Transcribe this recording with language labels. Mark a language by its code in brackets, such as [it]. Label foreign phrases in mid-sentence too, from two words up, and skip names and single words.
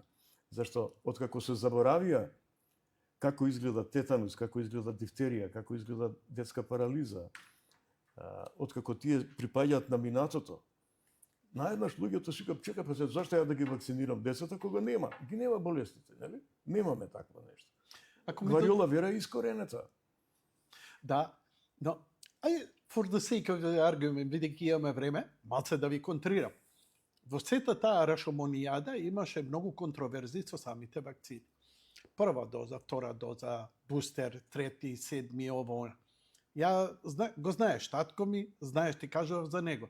[mk] Зашто, откако се заборавија како изгледа тетанус, како изгледа дифтерија, како изгледа детска парализа, откако тие припаѓаат на минатото, наеднаш луѓето си кажат, чека, зашто ја да ги вакцинирам децата кога нема? Ги нема болестите, нели? Немаме такво нешто. Вариола вера е искоренета. Да, но [en] for the sake of the argument, [mk] бидејќи имаме време, малце да ви контрирам. Во сета таа рашомонијада имаше многу контроверзи со самите вакцини. Прва доза, втора доза, бустер, трети, седми, ово. Ја го знаеш, татко ми, знаеш, ти кажав за него.